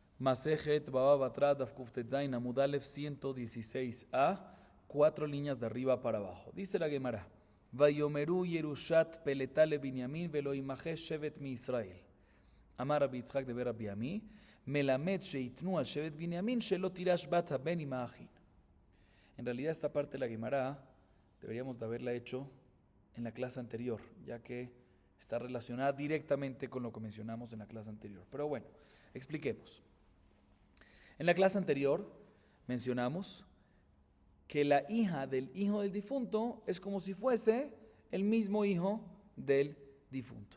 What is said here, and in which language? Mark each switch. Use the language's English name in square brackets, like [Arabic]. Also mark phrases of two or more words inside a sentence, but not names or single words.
[Spanish] Masejet Baba Batra [Hebrew] דף קוף טית זין עמוד אלף [Spanish] 116a, 4 líneas de arriba para abajo. Dice la Gemara: [Hebrew] ויאמרו ירושת פליטה לבנימין ולא ימחה שבט מישראל. אמר רבי יצחק דרבי אמי, מלמד שנתנו על שבט בנימין שלא תירש בת בן ימחין. [Spanish] En realidad esta parte de la Gemara deberíamos de haberla hecho en la clase anterior, ya que está relacionada directamente con lo que mencionamos en la clase anterior. Pero bueno, expliquemos. En la clase anterior mencionamos que la hija del hijo del difunto es como si fuese el mismo hijo del difunto.